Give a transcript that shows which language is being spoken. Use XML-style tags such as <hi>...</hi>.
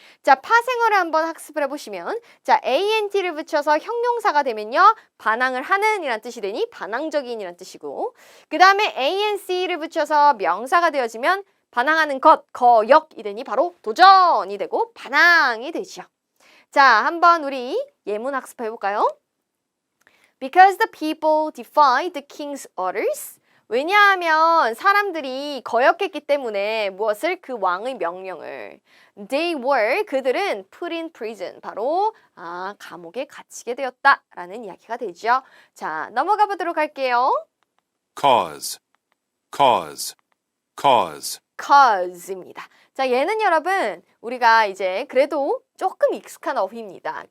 <ko>자, 파생어를 한번 학습을 해보시면 자, ant를 붙여서 형용사가 되면요. 반항을 하는 이란 뜻이 되니 반항적인 이란 뜻이고 그 다음에 anc를 붙여서 명사가 되어지면 반항하는 것, 거역이 되니 바로 도전이 되고 반항이 되죠. 자, 한번 우리 예문 학습해 볼까요?</ko> <en>Because the people defied the king's orders.</en> <ko>왜냐하면 사람들이 거역했기 때문에 무엇을? 그 왕의 명령을.</ko> <en>They were,</en> <ko>그들은</ko> <en>put in prison.</en> <ko>바로 감옥에 갇히게 되었다라는 이야기가 되죠. 자, 넘어가 보도록 할게요.</ko> <en>Cause. Cause. Cause.</en> <ko>cause입니다. 자, 얘는 여러분 우리가 이제 그래도 조금 익숙한 어휘입니다.</ko>